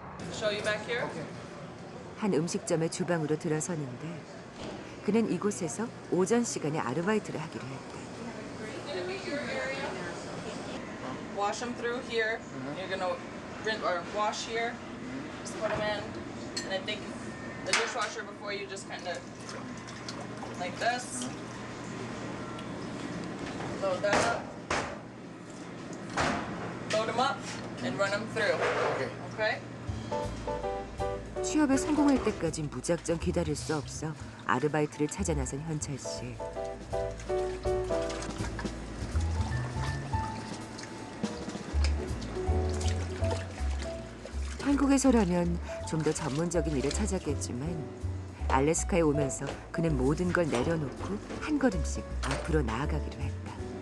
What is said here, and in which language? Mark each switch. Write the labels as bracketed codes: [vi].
[en] Show you back here. [ko] 한 음식점의 주방으로 들어서는데 그는 이곳에서 오전 시간에 아르바이트를 하기로 했다. [en] Gonna be your area. Wash them through here. You're gonna rinse or wash here. Just put them in, and I think the dishwasher before you just kind of like this. Load that up. Load them up and run them through. Okay. [ko] 취업에 성공할 때까지 무작정 기다릴 수 없어 아르바이트를 찾아 나선 현철 씨. 한국에서라면 좀 더 전문적인 일을 찾았겠지만 알래스카에 오면서 그는 모든 걸 내려놓고 한 걸음씩 앞으로 나아가기로 했다.